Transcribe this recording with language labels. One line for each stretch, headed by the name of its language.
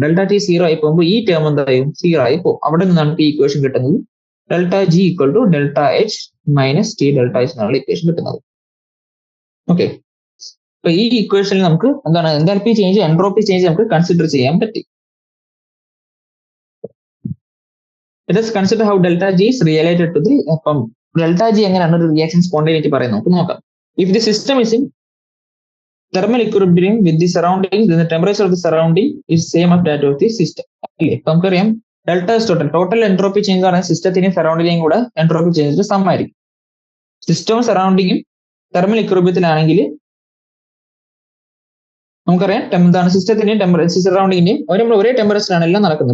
Malayalam: Delta T 0 ആയി പോകുമ്പോൾ ഈ ടേം എന്തായും 0 ആയി പോകും. അവിടെ നിന്നാണ് ഈ ഇക്വേഷൻ കിട്ടുന്നത് delta G equal to delta H minus T delta H എന്നുള്ള ഇക്വേഷൻ കിട്ടുന്നത്. ഓക്കെ, അപ്പൊ ഈ ഇക്വേഷനിൽ നമുക്ക് എന്താണ് എൻതാൽപ്പി ചേഞ്ച് എൻട്രോപ്പി ചേഞ്ച് നമുക്ക് കൺസിഡർ ചെയ്യാൻ പറ്റി.
English: Let us consider how delta G is related to the delta G
Malayalam: എങ്ങനെയാണ് ഒരു റിയാക്ഷൻ സ്പോണ്ടേനിറ്റി പറയുന്നത് നമുക്ക് നോക്കാം.
English: If the system is in thermal equilibrium with the surroundings, then the temperature of the surrounding is same as that of the system.
Malayalam: അല്ലേ, ഇപ്പൊ നമുക്കറിയാം delta is total entropy change ആണ് സിസ്റ്റത്തിനെയും സറൗണ്ടിനെയും കൂടെ എൻട്രോപ്പി ചേഞ്ച് സമമായിരിക്കും. സിസ്റ്റവും സറൗണ്ടിങ്ങും thermal ഇക്വിലിബ്രിയത്തിലാണെങ്കിൽ നമുക്കറിയാം എന്താണ് സിസ്റ്റത്തിന്റെയും temperature സറൗണ്ടിന്റെയും നമ്മൾ ഒരേ ടെമ്പറേച്ചറാണ് എല്ലാം നടക്കുന്നത്.